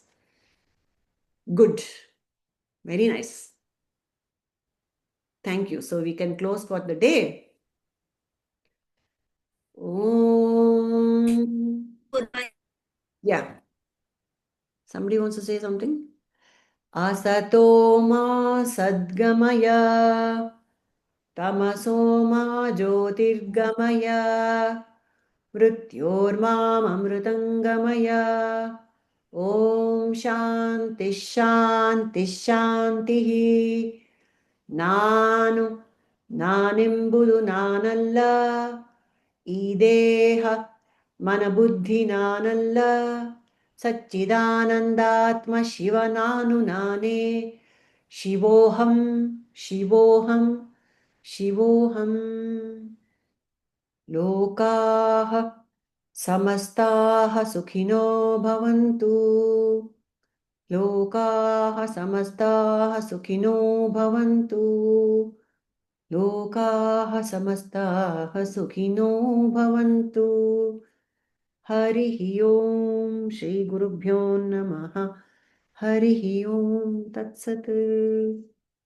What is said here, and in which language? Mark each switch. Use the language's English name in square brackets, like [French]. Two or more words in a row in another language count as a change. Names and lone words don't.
[English] Good. Very nice. Thank you. So we can close for the day. Yeah. Somebody wants to say something? [Sanskrit] असतो मा सद्गमय. तमसो मा ज्योतिर्गमय मृत्योर्माममृतङ्गमय ॐ शान्तिः शान्तिः शान्तिः [Kannada] ನಾನೆಂಬುದು ನಾನಲ್ಲ ಈ ದೇಹ ಮನಬುದ್ಧಿ ನಾನಲ್ಲ ಸಚ್ಚಿದಾನಂದಾತ್ಮ ಶಿವ ನಾನೇ [Sanskrit] ಶಿವೋಹಂ ಶಿವೋಹಂ ಶಿವೋಹಂ ಲೋಕಾಃ ಸಮಸ್ತಾಃ ಸುಖಿನೋ ಭವಂತು लोकाः समस्ताः सुखिनो भवन्तु लोकाः समस्ताः सुखिनो भवन्तु हरिः ओम् श्रीगुरुभ्यो नमः हरिः ओम् तत्सत्